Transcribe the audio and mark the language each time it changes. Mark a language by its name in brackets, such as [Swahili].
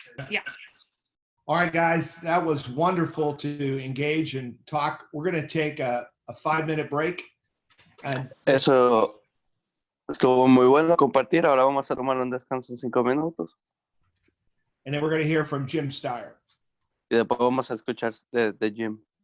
[English] Yeah. All right, guys, that was wonderful to engage and talk. We're going to take a 5-minute break. And [Spanish] Eso estuvo muy bueno compartir. Ahora vamos a tomar un descanso en 5 minutos. [English] And then we're going to hear from Jim Steyer. [Spanish] Y después vamos a escuchar de Jim.